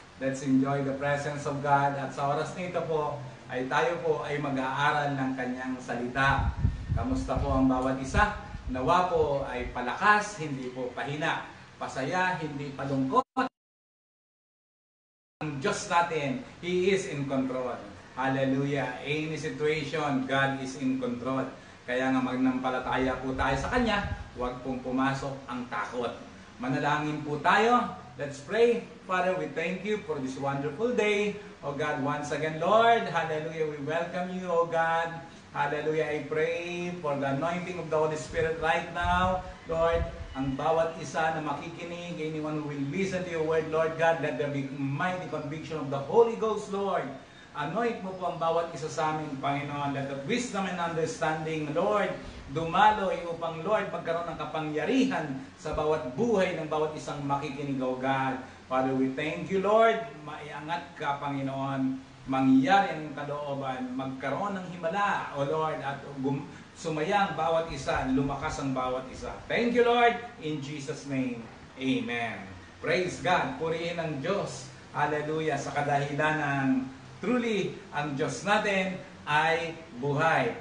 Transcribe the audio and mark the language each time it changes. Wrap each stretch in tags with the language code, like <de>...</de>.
<en>Let's enjoy the presence of God.</en> <tl>At sa oras nito po, ay tayo po ay mag-aaral ng kanyang salita. Kamusta po ang bawat isa? Nawa po ay palakas, hindi po pahina. Pasaya, hindi palungkot. Ang Diyos natin,</tl> <en>He is in control.</en> <tl>Hallelujah.</tl> <en>Any situation, God is in control.</en> <tl>Kaya nga magnampalataya po tayo sa Kanya, huwag pong pumasok ang takot. Manalangin po tayo.</tl> <en>Let's pray. Father, we thank you for this wonderful day. Oh God, once again, Lord, hallelujah, we welcome you, oh God. Hallelujah, I pray for the anointing of the Holy Spirit right now. Lord,</en> <tl>ang bawat isa na makikinig,</tl> <en>anyone who will listen to your word, Lord God, let there be mighty conviction of the Holy Ghost, Lord.</en> <tl>Anoint mo po ang bawat isa sa amin, Panginoon.</tl> <en>Let the wisdom and understanding,</en> <tl>Lord, dumaloy upang, Lord, magkaroon ng kapangyarihan sa bawat buhay ng bawat isang makikinig, O God.</tl> <en>Father, we thank you, Lord.</en> <tl>Maiangat ka, Panginoon. Mangyari ang kalooban, magkaroon ng himala, O Lord, at sumayang bawat isa, lumakas ang bawat isa.</tl> <en>Thank you, Lord, in Jesus' name. Amen. Praise God.</en> <tl>Purihin ang Diyos.</tl> <en>Hallelujah.</en> <tl>Sa kadahilan ng truly, ang Diyos natin ay buhay.</tl>